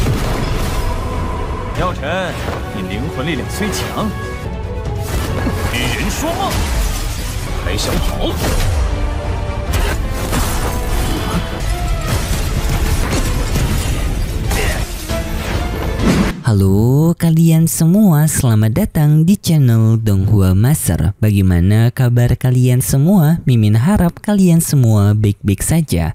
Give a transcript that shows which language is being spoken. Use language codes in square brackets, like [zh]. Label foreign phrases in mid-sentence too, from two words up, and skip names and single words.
[zh] 药尘，你灵魂力量虽强，与人说梦，还想跑？ [id] Halo kalian semua, selamat datang di channel Donghua Master. Bagaimana kabar kalian semua? Mimin harap kalian semua baik-baik saja.